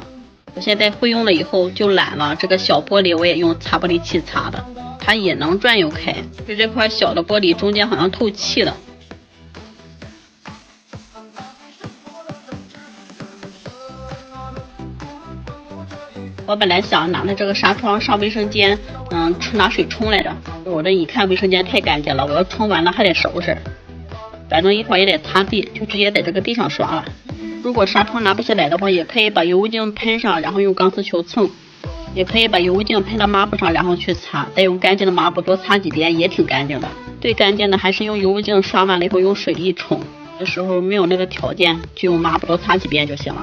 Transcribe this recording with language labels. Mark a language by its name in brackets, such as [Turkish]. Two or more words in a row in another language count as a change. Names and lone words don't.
[Chinese] 我現在會用了以後就懶了，這個小玻璃我也用擦玻璃器擦的，它也能轉悠開，就這塊小的玻璃中間好像透氣了。我本來想拿着這個紗窗上衛生間，拿水冲來着。我這一看衛生間太乾淨了，我要冲完了還得收拾，反正一会兒也得擦地，就直接在這個地上刷了。如果纱窗拿不下來的話，也可以把油污淨噴上，然後用鋼絲球蹭，也可以把油污淨噴到抹布上，然後去擦，再用乾淨的抹布多擦幾遍也挺乾淨的。最干净的還是用油污淨刷完了以後用水一冲，有的時候沒有那個條件，就用抹布多擦幾遍就行了。